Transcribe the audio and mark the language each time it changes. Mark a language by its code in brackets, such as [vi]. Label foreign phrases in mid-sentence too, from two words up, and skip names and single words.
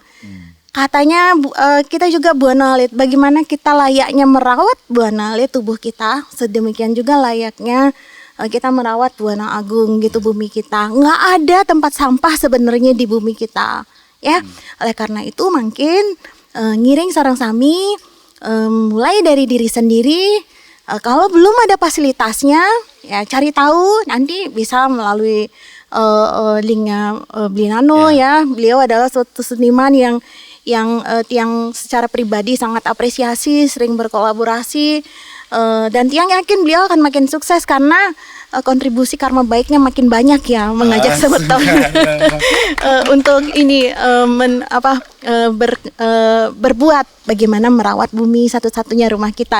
[id] Katanya kita juga Buana Alit. Bagaimana kita layaknya merawat Buana Alit tubuh kita, sedemikian juga layaknya kita merawat Buana Agung gitu bumi kita. Nggak ada tempat sampah sebenarnya di bumi kita, ya. Oleh karena itu mungkin [ban] ngiring sareng sami [id] mulai dari diri sendiri. Kalau belum ada fasilitasnya, ya cari tahu. Nanti bisa melalui linknya Blinano ya. Beliau adalah suatu seniman yang secara pribadi sangat apresiasi, sering berkolaborasi, dan Tiang yakin beliau akan makin sukses karena kontribusi karma baiknya makin banyak ya, mengajak semeton untuk ini berbuat bagaimana merawat bumi satu-satunya rumah kita.